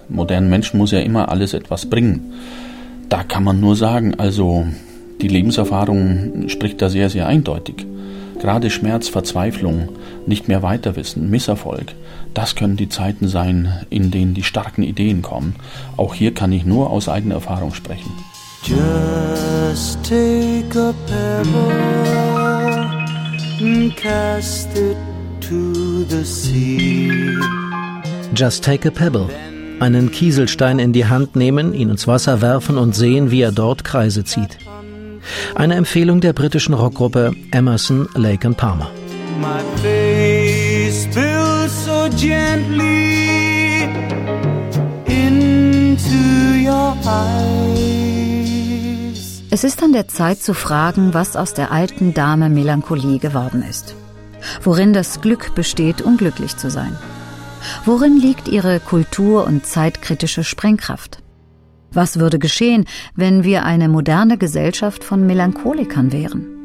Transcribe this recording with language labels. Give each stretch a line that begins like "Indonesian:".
German: Modernen Menschen muss ja immer alles etwas bringen. Da kann man nur sagen, also die Lebenserfahrung spricht da sehr, sehr eindeutig. Gerade Schmerz, Verzweiflung, nicht mehr weiterwissen, Misserfolg, das können die Zeiten sein, in denen die starken Ideen kommen. Auch hier kann ich nur aus eigener Erfahrung sprechen.
English: Just take a pebble and cast it to the sea. Just take a pebble.
German: Einen Kieselstein in die Hand nehmen, ihn ins Wasser werfen und sehen, wie er dort Kreise zieht. Eine Empfehlung der britischen Rockgruppe Emerson, Lake & Palmer.
English: My face spills so gently into your eyes.
German: Es ist an der Zeit zu fragen, was aus der alten Dame Melancholie geworden ist. Worin das Glück besteht, unglücklich zu sein. Worin liegt ihre kultur- und zeitkritische Sprengkraft? Was würde geschehen, wenn wir eine moderne Gesellschaft von Melancholikern wären?